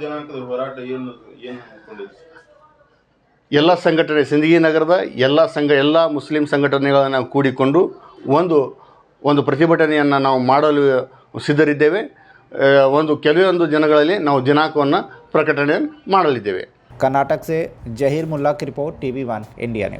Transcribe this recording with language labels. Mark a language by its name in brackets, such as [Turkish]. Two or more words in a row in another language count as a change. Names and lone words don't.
[Kannada] ಯಾವ ದಿನಾಂಕದ ಹೋರಾಟ ಏನು ಎಲ್ಲ ಸಂಘಟನೆ ಸಿಂದಗಿ ನಗರದ ಎಲ್ಲ ಮುಸ್ಲಿಂ ಸಂಘಟನೆಗಳನ್ನು ಕೂಡಿಕೊಂಡು ಒಂದು ಪ್ರತಿಭಟನೆಯನ್ನು ನಾವು ಮಾಡಲು ಸಿದ್ಧರಿದ್ದೇವೆ. ಕೆಲವೊಂದು ದಿನಗಳಲ್ಲಿ ನಾವು ದಿನಾಂಕವನ್ನು ಪ್ರಕಟಣೆ ಮಾಡಲಿದ್ದೇವೆ. [Hindi] कर्नाटक से जहीर मुल्ला की रिपोर्ट, TV1 इंडिया न्यूज़.